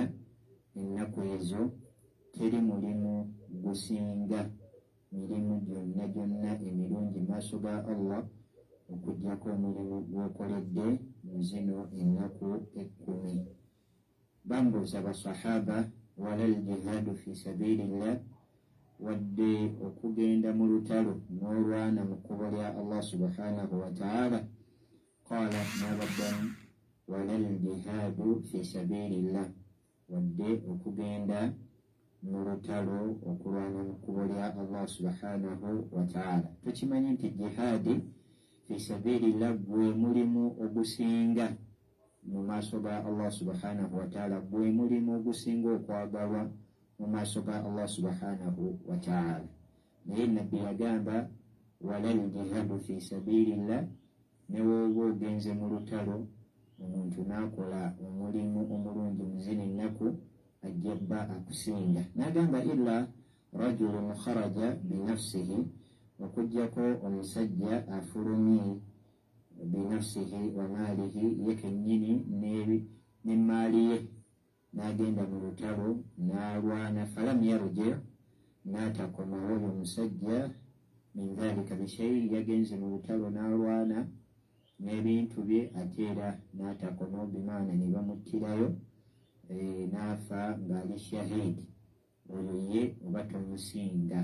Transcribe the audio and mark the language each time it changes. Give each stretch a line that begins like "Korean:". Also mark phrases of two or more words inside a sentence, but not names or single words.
Ganda: Ennaku ezo teri mulimu gusinga mirimu gyonna gyonna emirungi maaso ga Allah okuggyako omulimu gwokoledde mu zino ennaku 10. Bambuuza basahaba
Arabic: ولا الجهاد في سبيل الله,
Ganda: wadde okugenda mu lutalo n'olwana mu kkubo lya
Arabic: الله سبحانه وتعالى. قال n'abaddamu ولا الجهاد في سبيل الله,
Ganda: wadde okugenda mu lutalo okulwana mu kkubo lya
Arabic: الله سبحانه وتعالى.
Ganda: Tukimanyi nti
Arabic: جهاد في سبيل الله
Ganda: gwe mulimu ogusinga mu maaso ga
Arabic: الله سبحانه وتعالى,
Ganda: gwe mulimu ogusinga okwagalwa mu maaso ga
Arabic: الله سبحانه وتعالى.
Ganda: Naye nabbi yagamba
Arabic: ولا الجهاد في سبيل الله,
Ganda: ne woba ogenze mu lutalo omuntu n'akola omulimu omulungi mu zino ennaku ajja bba akusinga.
Arabic: N'agamba إلا رجل خرج بنفسه,
Ganda: okuggyako omusajja afulumye
Arabic: بنفسه وماله,
Ganda: ye kennyini n'emmaali ye, n'agenda mu lutalo n'alwana,
Arabic: فلم يرجع,
Ganda: n'atakomawo oyo omusajja
Arabic: من ذلك بشيء,
Ganda: yagenze mu lutalo n'alwana n'ebintu bye ate era n'atakomawo, bimaana ne bamuttirayo n'afa ng'ali shahidi, oyo ye oba tomusinga.